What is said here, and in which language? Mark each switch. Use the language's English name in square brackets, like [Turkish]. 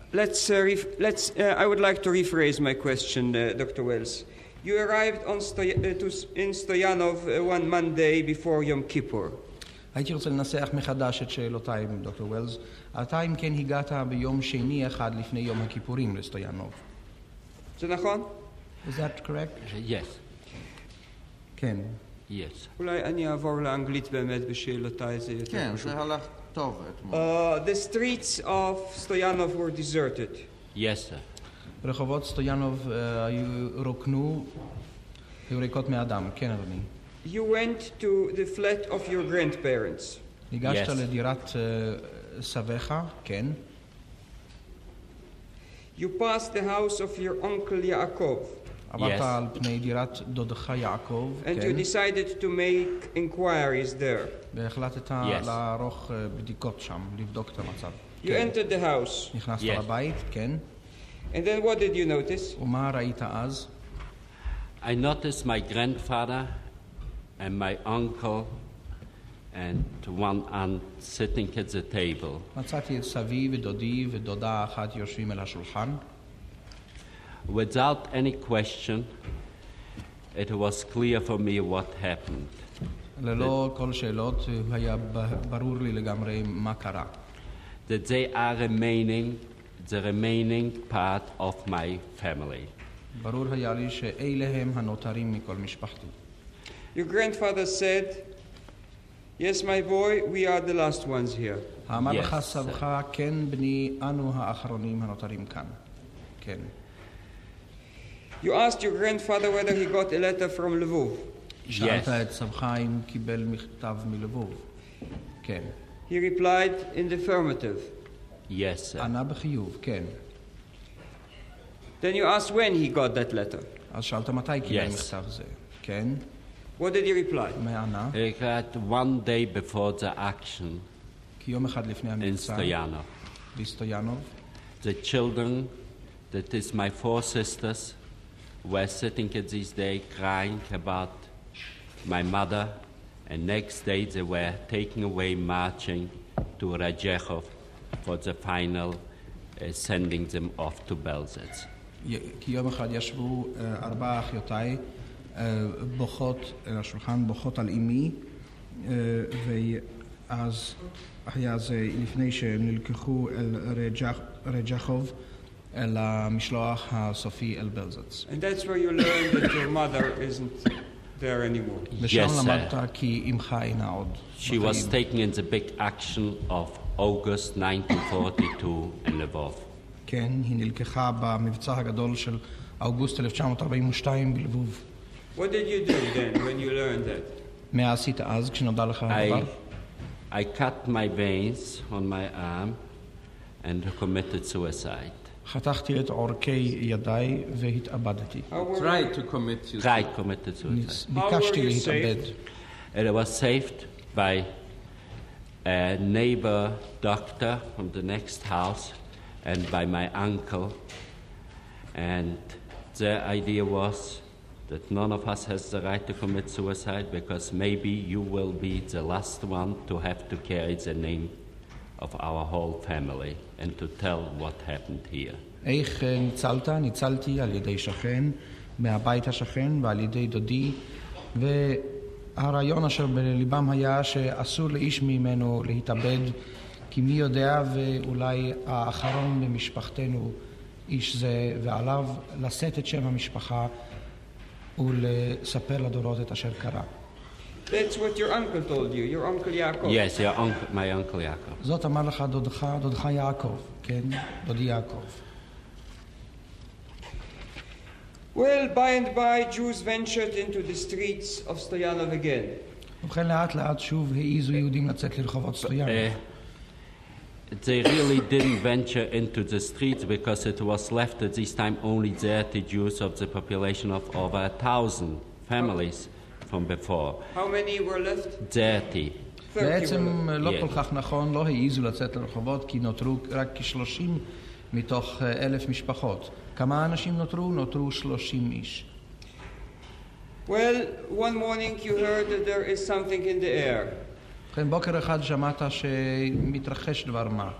[English] I would like to rephrase my question, Dr. Wells. You arrived in Stoyanov one Monday before Yom Kippur. [Hebrew] הייתי רוצה לנסח מחדש את שאלותיי, דוקטור ווילס. אתה אם כן הגעת ביום שני אחד לפני יום הכיפורים לסטויאנוב. זה נכון? [English] Is that correct? Yes. [Hebrew] כן. [English] Yes. [Hebrew] אולי אני אעבור לאנגלית באמת בשאלותיי, זה יותר כן, פשוט. זה הלך טוב אתמול. [English] The streets of Stoyanov were deserted. Yes, sir. [Hebrew] רחובות סטויאנוב רוקנו, היו ריקות מאדם. כן, אדוני. [English] You went to the flat of your grandparents. [Hebrew] ניגשת לדירת סביך, כן. [English] You passed the house of your uncle Yaakov. [Hebrew] עברת על פני דירת דודך יעקב, [English] And you [Hebrew] כן. [English] decided to make inquiries there. [Hebrew] והחלטת לערוך בדיקות שם, לבדוק את המצב. [English] You entered the house. [Hebrew] נכנסת לבית, כן. [English] And then what did you notice? [Hebrew] ומה ראית אז? [English] I noticed my grandfather and my uncle and one aunt sitting at the table. [Hebrew] מצאתי את סבי ודודי ודודה אחת יושבים על השולחן. [English] Without any question, it was clear for me what happened. [Hebrew] ללא כל שאלות, היה ברור לי לגמרי מה קרה. [English] That they are the remaining part of my family. [Hebrew] ברור היה לי שאלה הם הנותרים מכל משפחתי. [English] Your grandfather said, "Yes, my boy, we are the last ones here." [Hebrew] אמר לך סבך, כן בני, אנו האחרונים הנותרים כאן. כן. [English] You asked your grandfather whether he got a letter from לבוב. [Hebrew] שאלת את סבך אם קיבל מכתב מלבוב. כן. [English] He replied in the affirmative. Yes, sir. [Hebrew] ענה בחיוב, כן. [English] Then you asked when he got that letter. [Hebrew] אז שאלת מתי קיבל מכתב זה. כן. [English] What did he reply? [Hebrew] מה ענה? [English] He got one day before the action [Hebrew] כי יום אחד לפני [English] in [Hebrew] המבצע, [English] Stoyanov. [Hebrew] בסטויאנוב, [English] The children, that is my 4 sisters, were sitting at this day crying about my mother, and next day they were taken away marching to Rajechov for the final sending them off to Belzec. [Hebrew] כי יום אחד ישבו 4 אחיותיי בוכות על השולחן, בוכות על אמי, ואז היה זה לפני שנלקחו אל רג'חוב, אל המשלוח הסופי אל בלזץ. [English] And that's where you learn that your mother isn't there anymore. [Hebrew] ושם למדת כי אמך אינה עוד. [English] She was taken in the big action of August 1942 in לבוב. [Hebrew] כן, היא נלקחה במבצע הגדול של אוגוסט 1942 בלבוב. [English] What did you do then when you learned that? [Hebrew] מה עשית אז כשנודע לך הדבר? [English] I cut my veins on my arm and committed suicide. [Hebrew] חתכתי את עורקי ידיי והתאבדתי. [English] Try to commit suicide. Tried committed suicide. [Hebrew] ביקשתי להתאבד. [English] It was saved by a neighbor doctor from the next house and by my uncle. And the idea was that none of us has the right to commit suicide because maybe you will be the last one to have to carry the name of our whole family and to tell what happened here. [Hebrew] איך ניצלת? ניצלתי על ידי שכן, מהבית השכן ועל ידי דודי, והרעיון אשר בליבם היה שאסור לאיש ממנו להתאבד, כי מי יודע ואולי האחרון במשפחתנו איש זה, ועליו לשאת את שם המשפחה ולספר לדורות את אשר קרה. [English] That's what your uncle told you, your uncle Yaakov. Yes, my uncle Jacob. [Hebrew] זאת אמר לך דודך יעקב, כן? דודי יעקב. [English] Well, by and by, Jews ventured into the streets of Stoyanov again. [Hebrew] ובכן לאט לאט שוב העיזו יהודים לצאת לרחובות סטויאנוב. [English] They really didn't venture into the streets because it was left at this time only 30 Jews of the population of over 1,000 families from before. How many were left? 30. [Hebrew] בעצם לא [English] Yeah. [Hebrew] כל כך נכון, לא העיזו לצאת לרחובות כי נותרו רק כ-30 מתוך 1,000 משפחות. כמה אנשים נותרו? נותרו 30 איש. [English] Well, one morning you heard that there is something in the air. [Hebrew] ובכן בוקר אחד שמעת שמתרחש דבר מה.